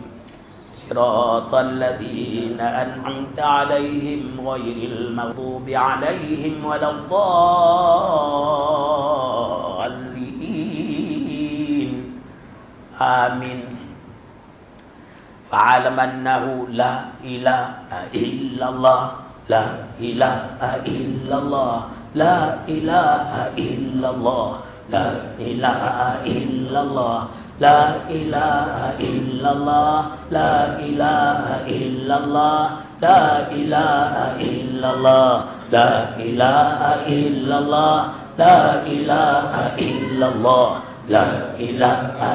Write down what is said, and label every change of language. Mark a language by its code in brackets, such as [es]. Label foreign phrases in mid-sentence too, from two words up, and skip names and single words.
[ar] صراط الذين أنعمت عليهم غير المغضوب عليهم ولا الضالين. Amin. فاعلم أنه لا إله إلا الله، لا إله إلا الله، لا إله إلا الله، لا إله إلا الله، لا إله إلا الله، لا إله إلا الله، لا إله إلا الله، لا إله إلا الله، لا إله إلا الله، لا إله